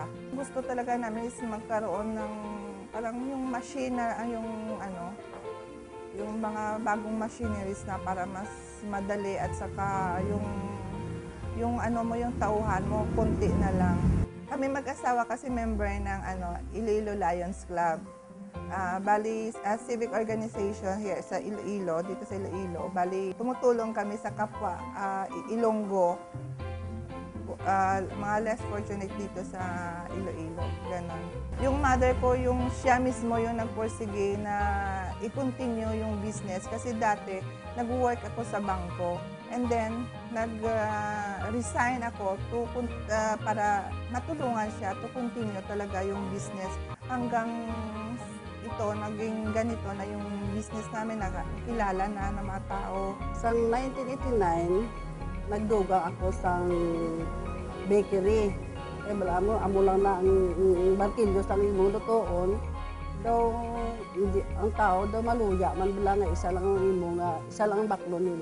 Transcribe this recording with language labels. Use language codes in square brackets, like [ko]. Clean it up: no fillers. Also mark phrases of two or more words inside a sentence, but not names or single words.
[tl] Gusto talaga namin is magkaroon ng parang yung machine na yung mga bagong machineries na para mas madali at saka yung tauhan mo, konti na lang. Kami mag-asawa kasi member ng Iloilo Lions Club. Bali, [en] civic organization [tl] here sa Iloilo, dito sa Iloilo. Bali, tumutulong kami sa kapwa Ilonggo, mga [en] less fortunate [tl] dito sa Iloilo. Ganon. Yung mother ko, siya mismo yung nagpursige na i-continue yung business kasi dati nag-work ako sa bangko. And then, nag-resign ako para matulungan siya [en] to continue [tl] talaga yung business hanggang ito, naging ganito na yung business namin, kilala na ng mga tao. [hil] Sa 1989, nagdugang ako sa bakery. Eh, wala mo, amo lang na ang barkilyos ang imulutoon. Daw, ang tao daw maluya, man bila nga isa lang ang imo nga, isa lang ang baklo nila.